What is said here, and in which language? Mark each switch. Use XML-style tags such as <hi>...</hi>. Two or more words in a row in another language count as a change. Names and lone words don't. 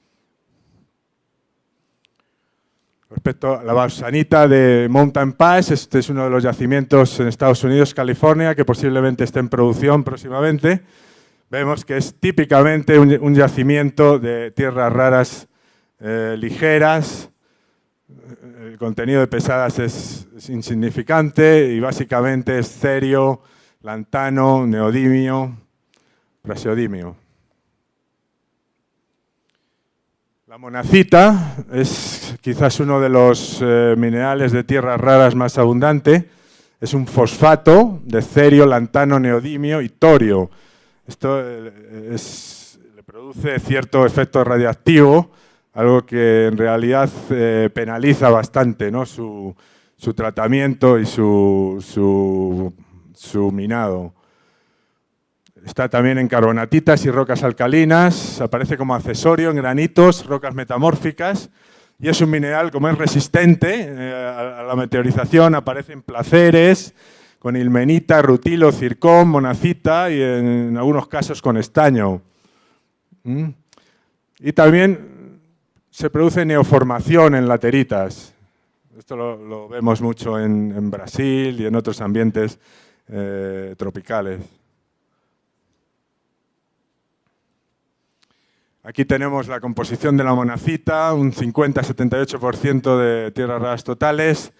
<es>Respecto a la bauxanita de Mountain Pass, este es uno de los yacimientos en Estados Unidos, California, que posiblemente esté en producción próximamente. Vemos que es típicamente un yacimiento de tierras raras ligeras. El contenido de pesadas es insignificante y básicamente es cerio, lantano, neodimio, praseodimio. La monacita es quizás uno de los minerales de tierras raras más abundante. Es un fosfato de cerio, lantano, neodimio y torio. Esto le produce cierto efecto radiactivo, algo que en realidad penaliza bastante, ¿no?, su tratamiento y su minado. Está también en carbonatitas y rocas alcalinas, aparece como accesorio en granitos, rocas metamórficas, y es un mineral, como es resistente a la meteorización, aparece en placeres, con ilmenita, rutilo, zircón, monacita y en algunos casos con estaño. Y también se produce neoformación en lateritas. Esto lo vemos mucho en Brasil y en otros ambientes tropicales. Aquí tenemos la composición de la monacita, un 50-78% de tierras raras totales.</es>